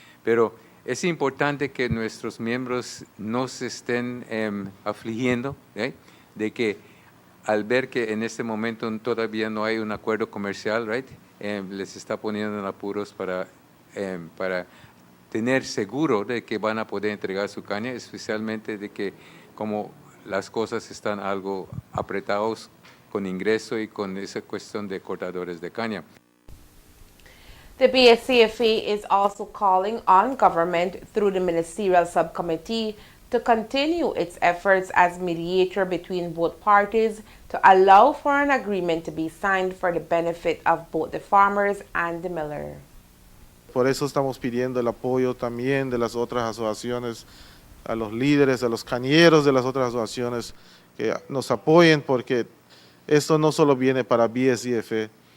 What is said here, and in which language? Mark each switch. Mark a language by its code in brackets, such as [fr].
[es] Pero es importante que nuestros miembros no se estén afligiendo, right, de que al ver que en este momento todavía no hay un acuerdo comercial, right, les está poniendo en apuros para tener seguro de que van a poder entregar su caña, especialmente de que como las cosas están algo apretados con ingreso y con esa cuestión de cortadores de caña. [en] The BSCFA is also calling on government through the ministerial subcommittee to continue its efforts as mediator between both parties to allow for an agreement to be signed for the benefit of both the farmers and the miller. [es] Por eso estamos pidiendo el apoyo también de las otras asociaciones, a los líderes, a los cañeros de las otras asociaciones que nos apoyen, porque esto no solo viene para BSCFA.